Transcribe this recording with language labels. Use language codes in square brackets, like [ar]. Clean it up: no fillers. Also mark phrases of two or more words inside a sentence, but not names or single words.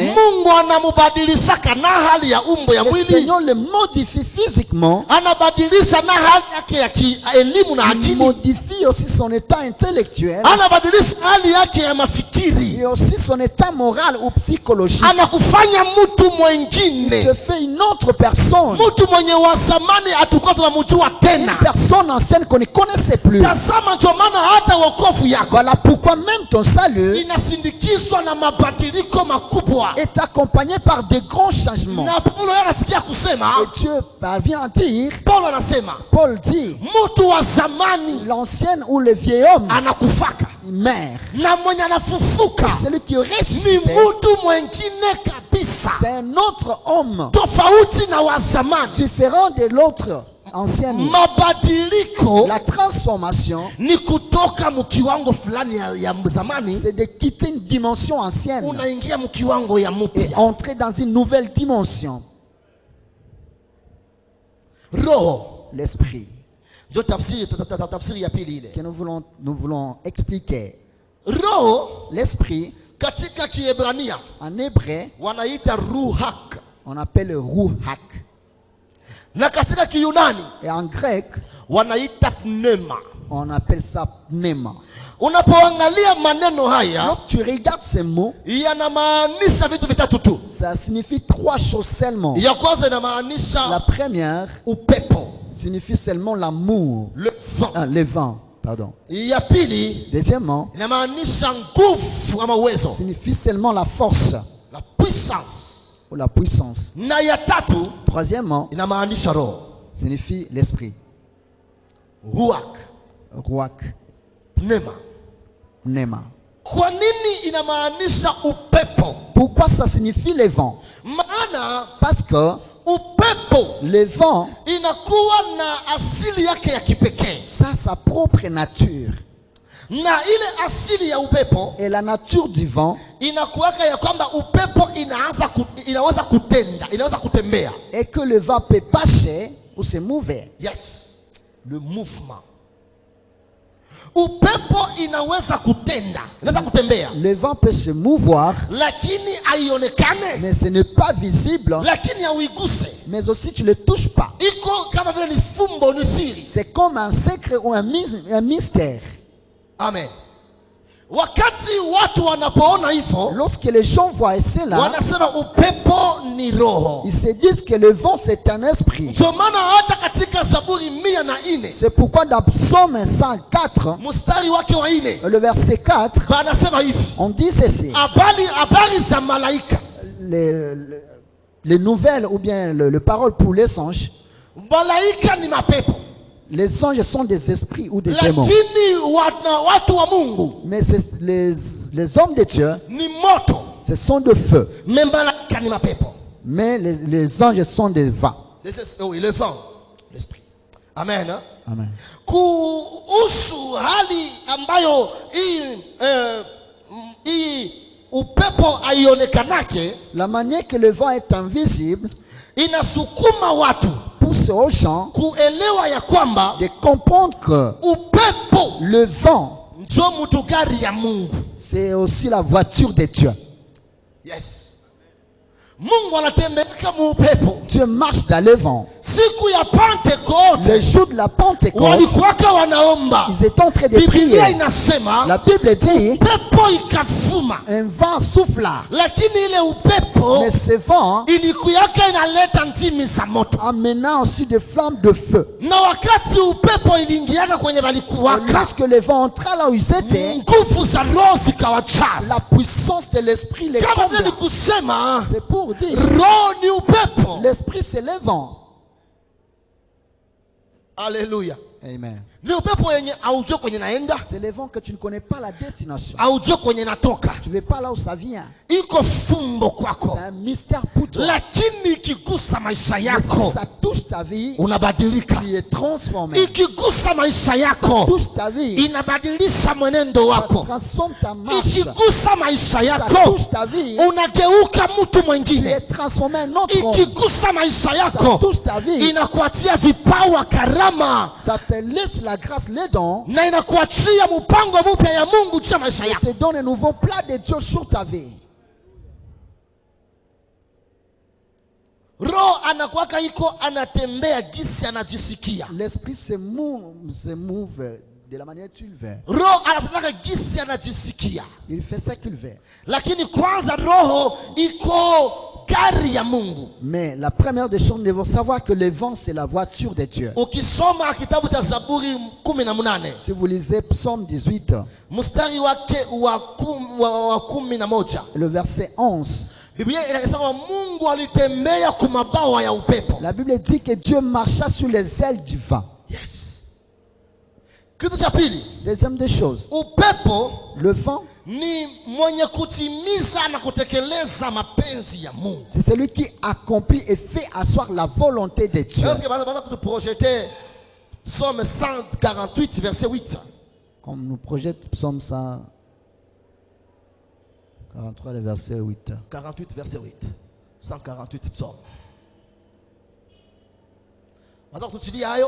[sw] Mungu anamubadilishaka na hali ya umbo ya [fr] le [sw] mwili, [fr] Seigneur le modifie physiquement, [sw] anabadilisha na hali yake ya elimu na [fr] il [sw] akili, [fr] modifie aussi son état intellectuel [sw] anabadilisha hali yake ya mafikiri, [fr] et aussi son état moral ou psychologique. [sw] anakufanya mtu [fr] Il [sw] mwengine, [fr] te fait une autre personne, [sw] mtu mwenye wa zamani hatukuwa tunamjua [fr] une [sw] tena. [fr] personne ancienne qu'on ne connaissait plus. [sw] Tazama, ndio maana hata wokovu yako [fr] Voilà pourquoi même ton salut [sw] inasindikizwa na mabadiliko makubwa. [fr] est accompagné par de grands changements. [sw] Na Paulo anafikia kusema, [fr] Et Dieu parvient à dire, [sw] Paulo anasema [fr] Paul dit, [sw] mtu wa zamani [fr] l'ancien ou le vieil homme, [sw] anakufaka [fr] il meurt. [sw] na mwenye anafufuka [fr] Et celui qui [sw] ni [fr] ressuscite, [sw] mtu mwengine kabisa, [fr] c'est un autre homme [sw] tofauti na wa zamani. [fr] différent de l'autre ancien. [sw] Mabadiliko [fr] La transformation, [sw] ni kutoka mkiwango fulani ya zamani [fr] c'est de quitter une dimension ancienne [sw] unaingia mkiwango ya [fr] et [sw] mpya. [fr] entrer dans une nouvelle dimension. [sw] Roho [fr] L'esprit [sw] ndio tafsiri ya pili ile. [fr] que nous voulons expliquer. [sw] Roho [fr] L'esprit, [sw] katika Kiebrania [fr] en hébreu, [sw] wanaita ruhak, [fr] on appelle ruhak. [sw] na katika Kiyunani [fr] Et en grec, [sw] wanaita pneuma. [fr] on appelle ça pneuma. [sw] Unapoangalia maneno haya [fr] Lorsque tu regardes ces mots, [sw] yanamaanisha vitu vitatu tu. [fr] ça signifie trois choses seulement. [sw] Ya kwanza [fr] La [sw] inamaanisha [fr] première [sw] upepo, [fr] signifie seulement l'amour, le vent. le vent, pardon. [sw] Ya pili [fr] Deuxièmement, [sw] inamaanisha nguvu ama uwezo, [fr] signifie seulement la force la puissance. ou la puissance. [sw] Na ya tatu [fr] Troisièmement, [sw] inamaanisha roho, [fr] signifie l'esprit, [sw] ruach, [fr] ruach, [sw] pneuma. [fr] pneuma. [sw] Kwa nini inamaanisha upepo? [fr] Pourquoi ça signifie le vent? [sw] Maana [fr] Parce que [sw] upepo [fr] le vent, [sw] inakuwa na asili yake ya kipekee, [fr] ça a sa propre nature. [sw] na ile asili ya upepo [fr] Et la nature du vent [sw] inakuwaka ya kwamba upepo inaweza kutembea, [fr] est que le vent peut passer ou se mouver. Yes, le mouvement. [sw] Upepo inaweza kutenda, inaweza kutembea, [fr] Le vent peut se mouvoir, [sw] lakini haionekane, [fr] mais ce n'est pas visible, [sw] lakini hauiguse. [fr] mais aussi tu ne le touches pas. [sw] Iko kama vile ni fumbo, ni siri. [fr] C'est comme un secret ou un mystère. Amen. [sw] Wakati watu wanapoona hivyo, [fr] Lorsque les gens voient cela, [sw] wanasema upepo ni roho. [fr] ils se disent que le vent c'est un esprit. [sw] Ndio maana hata katika Zaburi 104 [fr] C'est pourquoi dans Psaume 104, [sw] mstari wake wa 4 [fr] le verset 4, [sw] banasema hivi, [fr] on dit ceci. [sw] habari za malaika. [fr] Les nouvelles ou bien le parole pour les anges. [sw] Malaika ni mapepo, [fr] Les anges sont des esprits ou des démons. [sw] lakini watu wa Mungu [fr] Mais les hommes de Dieu, [sw] ni moto, [fr] ce sont de feu. [sw] mais malaika ni mapepo. [fr] Mais les anges sont des vents. Oui, le vent, l'esprit. Amen. Amen. [sw] Kuhusu hali ambayo hii upepo haionekanake, [fr] La manière que le vent est invisible [sw] inasukuma watu [fr] pousse aux gens [sw] kuelewa ya kwamba [fr] de comprendre que [sw] upepo [fr] le vent, [sw] ndio mutugari ya Mungu. [fr] c'est aussi la voiture de Dieu. Yes. [sw] Mungu anatembea kama upepo. [fr] Dieu marche dans le vent. [sw] Siku ya Pentecote, [fr] Le jour de la Pentecôte, [sw] walikuwaka wanaomba. [fr] ils étaient en train de [sw] Biblia [fr] prier. [sw] inasema [fr] La Bible dit, [sw] pepo ikafuma, [fr] un vent souffla. [sw] lakini ile upepo [fr] Mais ce vent [sw] ilikuyaka inaleta ndimi za moto. [fr] amenant aussi des flammes de feu. [sw] Na wakati upepo iliingiaka kwenye [fr] Et [sw] balikuwaka, [fr] lorsque le vent entra là où ils étaient, [sw] nguvu za roho zikawajaza. [fr] la puissance de l'esprit les [sw] Kama vile [fr] combla. [sw] kusema [fr] C'est pour dire, [sw] roho ni upepo. [fr] l'esprit c'est le vent. Haleluya. Amen. [sw] Ni upepo yenye haujue kwenye naenda, [fr] C'est le vent que tu ne connais pas la destination. [sw] haujue kwenye natoka. [fr] Tu ne sais pas là où ça vient. [sw] Iko fumbo kwako, [fr] C'est un mystère pour toi. [sw] lakini ikigusa maisha [fr] Mais [sw] yako [fr] si ça touche ta vie, [sw] unabadilika. [fr] tu es transformé. [sw] Ikigusa maisha [fr] Ça [sw] yako [fr] touche ta vie, [sw] inabadilisha mwenendo [fr] ça [sw] wako. [fr] transforme ta marche. [sw] Ikigusa maisha [fr] Ça [sw] yako [fr] touche ta vie, [sw] unageuka mtu [fr] tu [sw] mwingine. [fr] es transformé en autre homme. [sw] Ikigusa maisha [fr] Ça [sw] yako [fr] touche ta vie, [sw] inakuachia vipawa, karama, [fr] ça te laisse la grâce, les dons, [sw] na inakuachia mpango mpya ya Mungu juu ya maisha [fr] et [sw] yako. [fr] te donne un nouveau plat de Dieu sur ta vie. [sw] Roho anakuwaka iko anatembea gisi anajisikia. [fr] L'esprit se mouve de la manière tu le veux. [sw] Roho anataka gisi anajisikia, [fr] Il fait ce qu'il veut. [sw] lakini kwanza roho iko gari ya Mungu. [fr] Mais la première des choses, nous devons savoir que le vent, c'est la voiture de Dieu. [sw] Ukisoma kitabu cha Zaburi 18 [fr] Si vous lisez Psaume 18, [sw] mstari wake wa 11, [fr] le verset 11, [sw] Biblia inasema Mungu alitembea kwa mabawa ya upepo. [fr] la Bible dit que Dieu marcha sur les ailes du vent. [sw] Yes. Kitu cha pili, [fr] Deuxième des choses, [sw] upepo [fr] le vent, [sw] ni mwenye kutimiza na kutekeleza mapenzi ya Mungu. [fr] c'est celui qui accomplit et fait asseoir la volonté de Dieu. Parce que [sw] baza kutuprojete [fr] Psaume 148 verset 8. Comme nous projette Psaume 143, le verset 8. [sw] 48 verset 8. 148 Psaume. Baza kutuchilia hayo.